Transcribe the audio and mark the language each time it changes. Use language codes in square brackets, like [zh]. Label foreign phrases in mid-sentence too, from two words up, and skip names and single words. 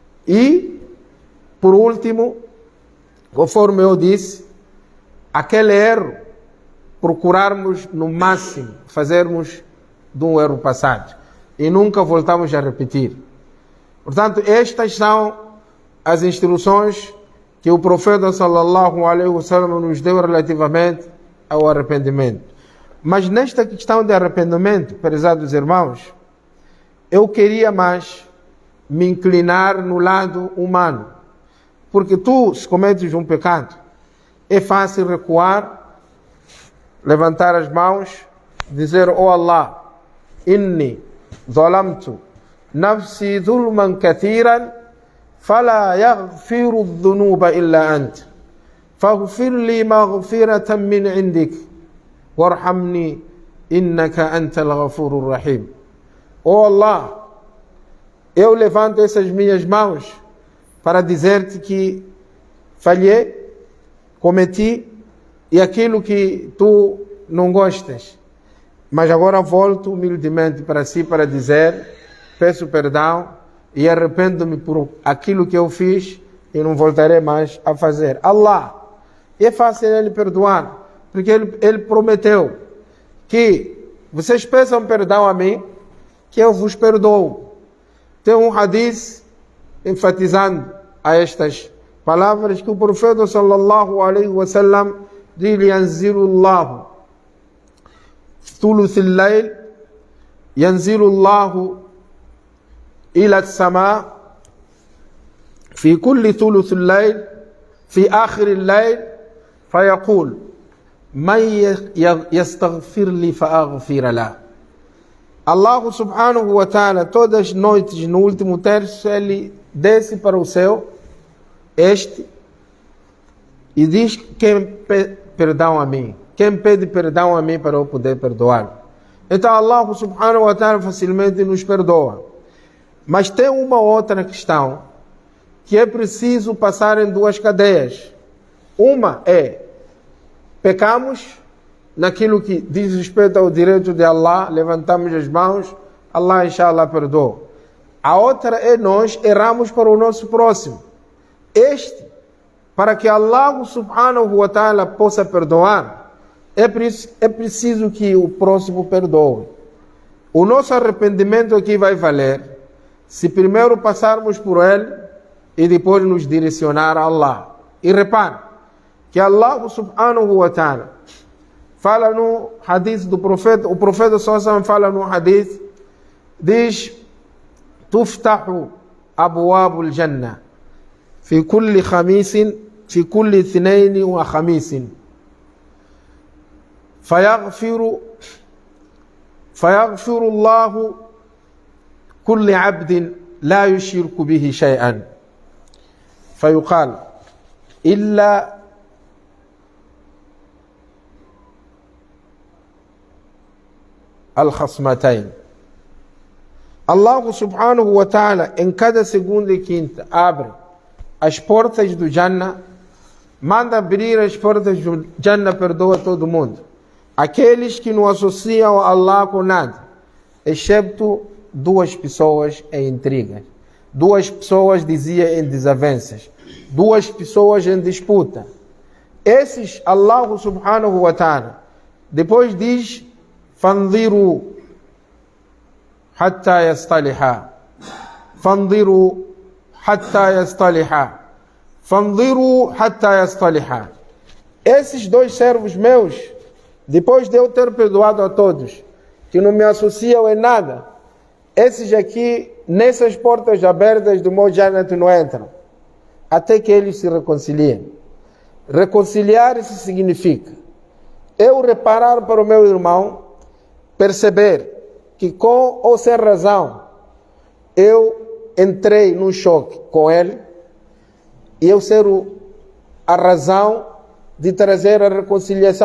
[pt] E, por último, conforme eu disse, aquele erro, procurarmos no máximo fazermos de um erro passado e nunca voltamos a repetir. Portanto, estas são as instruções que o profeta [ar] صلى الله عليه وسلم [pt] nos deu relativamente ao arrependimento. Mas nesta questão de arrependimento, prezados irmãos, eu queria mais me inclinar no lado humano. Porque tu, se cometes um pecado, é fácil recuar, levantar as mãos, dizer: [ar] "Oh Allah, إني ظلمت نفسي ظلما كثيرا فلا يغفر الذنوب إلا أنت فاغفر لي مغفرة من عندك وارحمني إنك أنت الغفور الرحيم." [pt] Oh Allah, eu levanto essas minhas mãos para dizer-te que falhei, cometi e aquilo que tu não gostas. Mas agora volto humildemente para si para dizer: peço perdão e arrependo-me por aquilo que eu fiz e não voltarei mais a fazer. Allah, é fácil Ele perdoar, porque Ele prometeu que vocês peçam perdão a mim, que eu vos perdoo. Tem um hadith enfatizando a estas palavras que o profeta [ar] صلى الله عليه وسلم diz: "ينزل الله ثلث الليل ينزل الله إلى السماء في كل ثلث الليل في آخر الليل فيقول من يستغفر لي فأغفر له." Allah سبحانه وتعالى, [pt] todas as noites no último terço, Ele desce para o céu, e diz: quem pede perdão a mim, quem pede perdão a mim para eu poder perdoá-lo. Então Allah [ar] سبحانه وتعالى [pt] facilmente nos perdoa. Mas tem uma outra questão, que é preciso passar em duas cadeias. Uma é, pecamos naquilo que diz respeito ao direito de Allah, levantamos as mãos, Allah inshallah perdoa. A outra é, nós erramos para o nosso próximo. Para que Allah [ar] سبحانه وتعالى [pt] possa perdoar, é preciso que o próximo perdoe. O nosso arrependimento aqui vai valer se primeiro passarmos por ele e depois nos direcionar a Allah. E repare que Allah [ar] سبحانه وتعالى [pt] fala no hadith do profeta, o profeta sallallahu fala no hadith, diz: [ar] "تفتح أبواب الجنة في كل خميس في كل اثنين وخميس, فيغفر الله كل عبد لا يشرك به شيئا فيقال إلا الخصمتين." Allah سبحانه وتعالى, [pt] em cada segunda e quinta, abre as portas do Jannah, manda abrir as portas do Jannah, perdoa todo mundo. Aqueles que não associam a Allah com nada, excepto duas pessoas em intrigas, duas pessoas, dizia, em desavenças, duas pessoas em disputa. Esses, Allah [ar] سبحانه وتعالى [pt] depois diz: [ar] "فانظروا حتى يصطلحا فانظروا حتى يصطلحا فانظروا حتى يصطلحا." [pt] Esses dois servos meus, depois de eu ter perdoado a todos, que não me associam em nada, esses aqui, nessas portas abertas do meu Jannat não entram, até que eles se reconciliem. Reconciliar-se significa eu reparar para o meu irmão, perceber que com ou sem razão eu entrei num choque com ele, e eu ser a razão de trazer a reconciliação.